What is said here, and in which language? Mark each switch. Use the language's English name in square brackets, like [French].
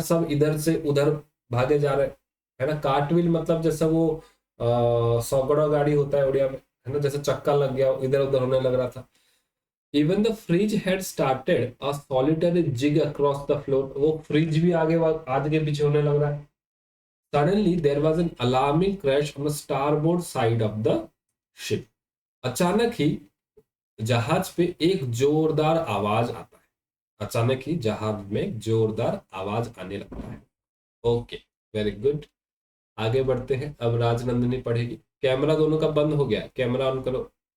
[Hindi] सब इधर से उधर भागे जा रहे है ना। कार्टव्हील मतलब जैसा वो सौकड़ा गाड़ी होता है उड़िया में, है ना, जैसे चक्का लग गया इधर उधर होने लग रहा था। [English] Even the fridge had started a solitary jig across the floor. [Hindi] वो फ्रिज भी आगे पीछे होने लग रहा है। [English] Suddenly, there was an alarming crash on the starboard side of the ship. [Hindi] अचानक ही जहाज पे एक जोरदार आवाज आता है। अचानक ही जहाज में जोरदार आवाज आने लगता है। Okay, very good. आगे बढ़ते हैं। अब राजनंदिनी पढ़ेगी। कैमरा दोनों का बंद हो गया, कैमरा ऑन करो।